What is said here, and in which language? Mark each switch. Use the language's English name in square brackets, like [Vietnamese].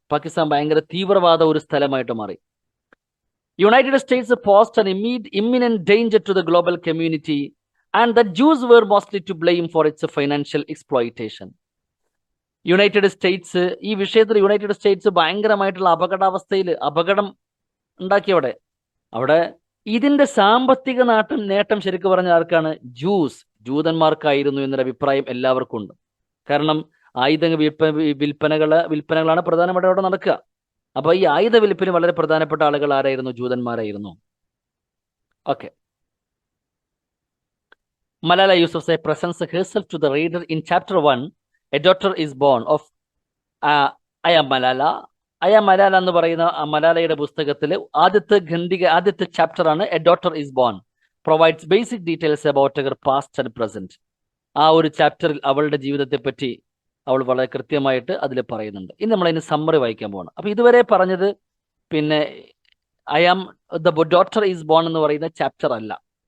[Malayalam] പാകിസ്ഥാൻ ഭയങ്കര തീവ്രവാദ ഒരു സ്ഥലമായിട്ട് മാറി. [English] United States posed an imminent danger to the global community and the Jews were mostly to blame for its financial exploitation. [Malayalam] United States ഈ വിഷയത്തിൽ United States ഭയങ്കരമായിട്ടുള്ള അപകടം ഉണ്ടാക്കിയവിടെ. അവിടെ ഇതിന്റെ സാമ്പത്തിക നേട്ടം ശരിക്കും പറഞ്ഞ ആർക്കാണ്? ജൂതന്മാർക്കായിരുന്നു എന്നൊരു അഭിപ്രായം എല്ലാവർക്കും ഉണ്ട്. കാരണം ആയുധ വിൽപ്പനകളാണ് പ്രധാനമായിട്ട് അവിടെ നടക്കുക. അപ്പൊ ഈ ആയുധ വിൽപ്പന വളരെ പ്രധാനപ്പെട്ട ആളുകൾ ആരായിരുന്നു? ജൂതന്മാരായിരുന്നു. Okay. [English] Malala Yousafzai presents herself to the reader in chapter 1. A daughter is born of I am Malala. [Malayalam] എന്ന് പറയുന്ന മലാലയുടെ പുസ്തകത്തിലെ ആദ്യത്തെ ചാപ്റ്റർ ആണ് A daughter is bone. [English] Provides basic details about her past and present. [Malayalam] ആ ഒരു ചാപ്റ്ററിൽ അവളുടെ ജീവിതത്തെ പറ്റി അവൾ വളരെ കൃത്യമായിട്ട് അതിൽ പറയുന്നുണ്ട്. ഇനി നമ്മൾ അതിന് സമ്മറി വായിക്കാൻ പോകണം. അപ്പൊ ഇതുവരെ പറഞ്ഞത് പിന്നെ ദ ഡോട്ടർ ഈസ് ബോൺ എന്ന് പറയുന്ന ചാപ്റ്റർ അല്ല.